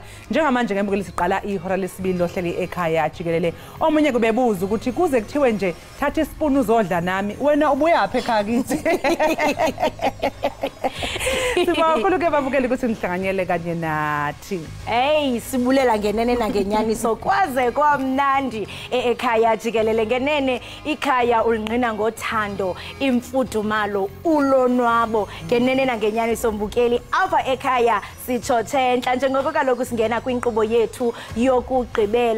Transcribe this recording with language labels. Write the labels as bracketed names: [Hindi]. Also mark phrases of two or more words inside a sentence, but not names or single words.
[Zulu] Njengamanje ke mbukeli siqala ihora lesibili lohleli Ekhaya Jikelele. Omunye kubebuza ukuthi kuze kuthiwe nje thatha ispoon uzodla nami wena ubuyaphi ekhaya kithi. Sibawukhulu ke babukeli ukuthi nihlanganyele kanye nathi. Hey, [Xhosa] sibulela ngenene nangenyaniso kwaze kwamnandi Ekhaya Jikelele. Ngenene ikhaya ulinqina ngothando, imfudumalo, ulonwabo. Ngenene nangenyaniso mbukeli apha ekhaya sitshothe enhla njengoko kaloku singena kwinkqubo yethu yokugqibela.